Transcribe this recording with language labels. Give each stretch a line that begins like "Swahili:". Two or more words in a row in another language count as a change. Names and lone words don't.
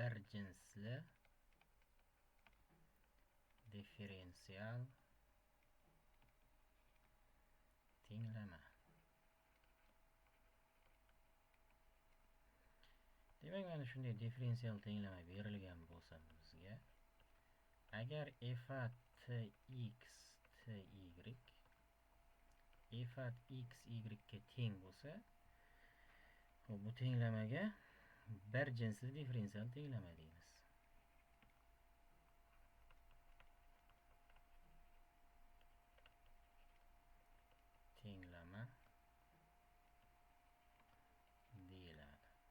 Uzbek: jinsli differensial tenglama. Demak, mana shunday differensial tenglama berilgan bo'lsa bizga, agar f at x ty f at x y ga teng bo'lsa, bu tenglamaga bir jinsli differensial tenglama deymiz. Tenglama deyiladi.